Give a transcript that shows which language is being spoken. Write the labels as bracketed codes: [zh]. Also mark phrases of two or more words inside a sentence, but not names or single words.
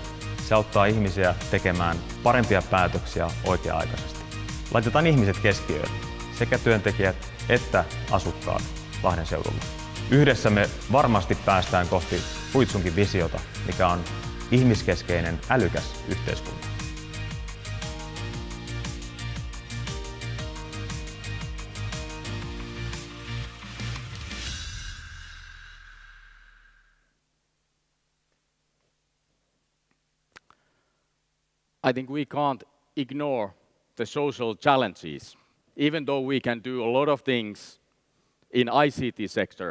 [fi] Se auttaa ihmisiä tekemään parempia päätöksiä oikea-aikaisesti. Laitetaan ihmiset keskiöön, sekä työntekijät että asukkaat Lahden seudulla. Yhdessä me varmasti päästään kohti Fujitsunkin visiota, mikä on ihmiskeskeinen, älykäs yhteiskunta. [en] I think we can't ignore the social challenges, even though we can do a lot of things in ICT sector.